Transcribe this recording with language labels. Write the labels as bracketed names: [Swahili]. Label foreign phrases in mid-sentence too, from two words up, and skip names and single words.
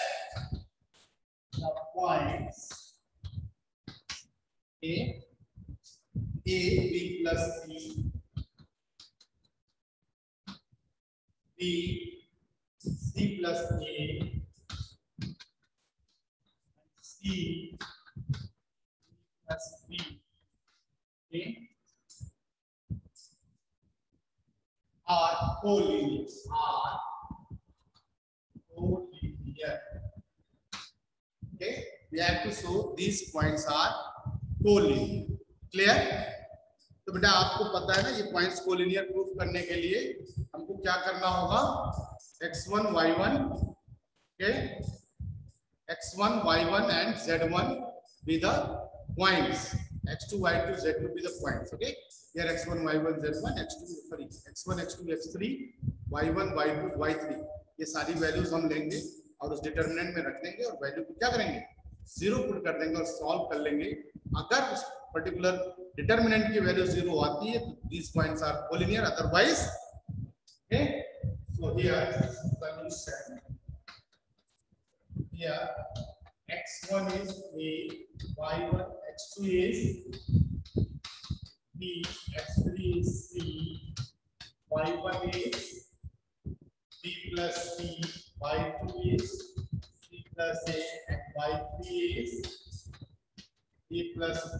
[English] A, A B plus C, B C plus A, C plus B, okay, are collinear. Okay, we have to show these points are collinear. Clear? [Hindi] तो बेटा आपको पता है ना ये [English] points collinear proof [Hindi] करने के लिए हमको क्या करना होगा, [English] x1 y1, okay, x1 y1 and z1 be the points, x2 y2 z2 be the points. Okay, here x1 y1 z1, x2 sorry x1 x2 x3 y1 y2 y3 [Hindi] ये सारी वैल्यूज हम लेंगे और उस डिटरमिनेंट में रख देंगे और वैल्यू को क्या करेंगे, [English] zero put [Hindi] कर देंगे और सॉल्व कर लेंगे. अगर उस [English] particular determinant [Hindi] की वैल्यू जीरो आती है तो [English] these points are collinear, otherwise okay. So here solution, here x1 is A, y1 x2 is B, x3 is C, y1 is B plus C, y2 is C plus A, and y3 is B plus B.